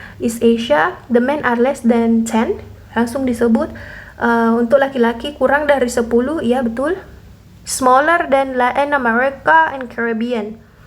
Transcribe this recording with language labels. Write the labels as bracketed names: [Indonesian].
[English] East Asia, the men are less than 10, [Indonesian] langsung disebut. Untuk laki-laki kurang dari 10, ya betul. [English] Smaller than Latin America and Caribbean.